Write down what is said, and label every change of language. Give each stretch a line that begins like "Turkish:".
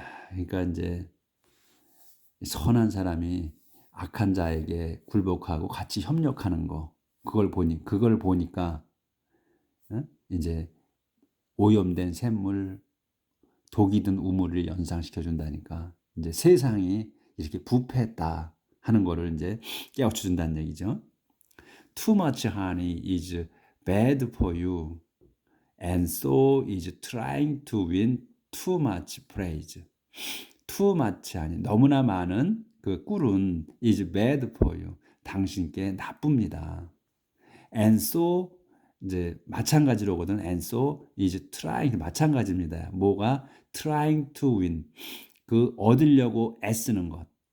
Korean: 그러니까 이제 선한 사람이 악한 자에게 굴복하고 같이 협력하는 거, 그걸 보니까 이제 오염된 샘물, 독이 든 우물을 연상시켜 준다니까 이제 세상이 이렇게 부패했다 하는 거를 이제 깨우쳐 준다는 얘기죠.
English: Too much honey is bad for you, and so is trying to win too much praise. Too much honey,
Korean: 너무나 많은 그 꿀은
English: is bad for you,
Korean: 당신께 나쁩니다.
English: And so
Korean: 이제 마찬가지로거든.
English: And so is trying,
Korean: 마찬가지입니다. 뭐가?
English: trying to win,
Korean: 얻으려고 애쓰는 것.